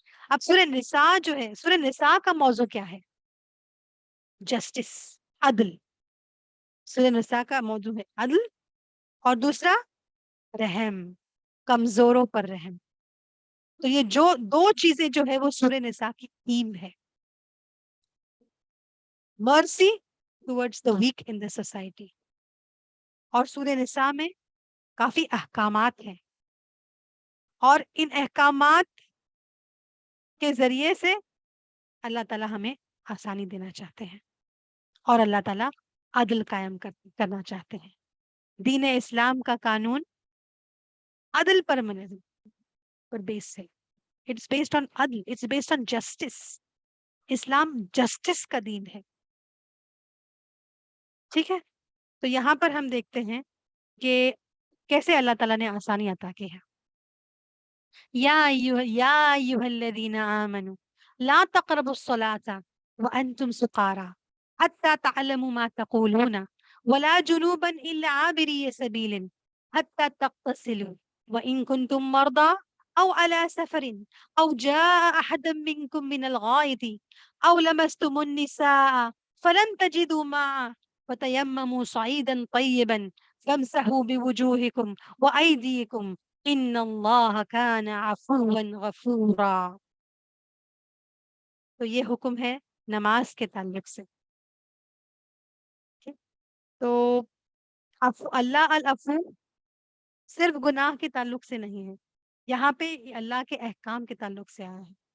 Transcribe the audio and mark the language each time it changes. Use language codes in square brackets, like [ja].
[ur] اب سورہ نساء جو ہے، سورہ نساء کا موضوع کیا ہے؟ جسٹس، عدل. سورہ نساء کا موضوع ہے عدل، اور دوسرا رحم، کمزوروں پر رحم. تو یہ جو 2 چیزیں جو ہے وہ سورہ نساء کی تھیم ہے. [en] Mercy towards the weak in the society. [ur] اور سورہ نساء میں کافی احکامات ہیں، اور ان احکامات کے ذریعے سے اللہ تعالیٰ ہمیں آسانی دینا چاہتے ہیں، اور اللہ تعالیٰ عدل قائم کرنا چاہتے ہیں. دین اسلام کا قانون عدل پر بیس ہے. [en] It's based on عدل، it's based on justice. [ur] Islam justice کا دین ہے. ٹھیک ہے، تو یہاں پر ہم دیکھتے ہیں کہ کیسے اللہ تعالیٰ نے آسانی عطا کی ہے. [ar] یا ایھا الذین آمنوا لا تقربوا الصلاة وانتم سقارى حتى تعلموا ما تقولون ولا جنوبا الا عابري سبيل حتى تغتسلوا وان كنتم مرضى او على سفر او جاء احد منكم من الغائط او لمستم النساء فلم تجدوا ماء فتيمموا صعيدا طيبا فامسحوا بوجوهكم وايديكم ان اللہ کان عفوا غفورا. [ur] تو یہ حکم ہے نماز کے تعلق سے. تو اللہ العفو صرف گناہ کے تعلق سے نہیں ہے، یہاں پہ اللہ کے احکام کے تعلق سے آیا ہے.